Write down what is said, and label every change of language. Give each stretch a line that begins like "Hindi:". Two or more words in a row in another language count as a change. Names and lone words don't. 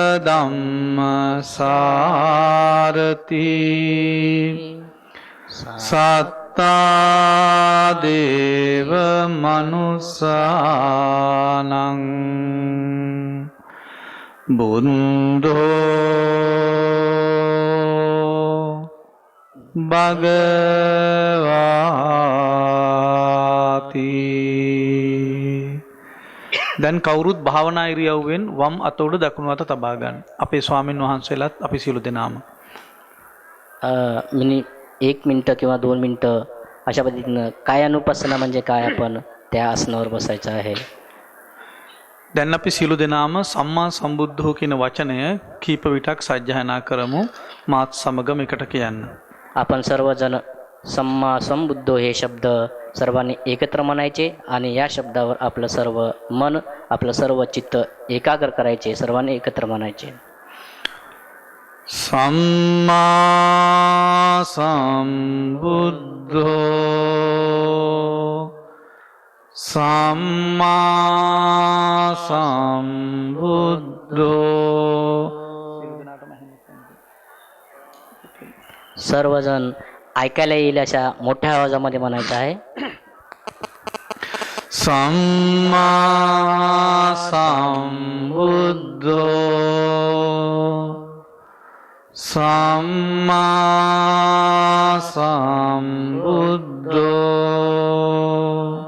Pali: ධම්මසාරති සත්තා දේව මනුසානං බුද්ධෝ භගවාති.
Sinhala: දැන් කවුරුත් භාවනා ඉරියව්වෙන් වම් අත උඩ දකුණු අත තබා ගන්න. අපේ ස්වාමින් වහන්සේලාත් අපි සියලු දෙනාම
Marathi: एक मिनटं किंवा 2 मिनटं अशा पद्धतीनं कायानुपसना म्हणजे काय आपण त्या आसनावर बसायचं आहे.
Sinhala: දැන් අපි සියලු දෙනාම
Pali: සම්මා සම්බුද්ධෝ
Sinhala: කියන වචනය කීප විටක් සජ්ජායනා කරමු. මාත් සමගම එකට කියන්න.
Marathi: आपण सर्वजण
Pali: सम्मा संबुद्धो
Marathi: हे शब्द सर्वांनी एकत्र म्हणायचे आणि या शब्दावर आपलं सर्व मन आपलं सर्व चित्त एकाग्र करायचे. सर्वांनी एकत्र म्हणायचे.
Pali: සම්මා සම්බුද්ධෝ සම්මා සම්බුද්ධෝ.
Marathi: सर्वजण ऐकायला येईल अशा मोठ्या आवाजामध्ये म्हणायचं आहे.
Pali: සම්මා සම්බුද්ධෝ සම්මා සම්බුද්ධෝ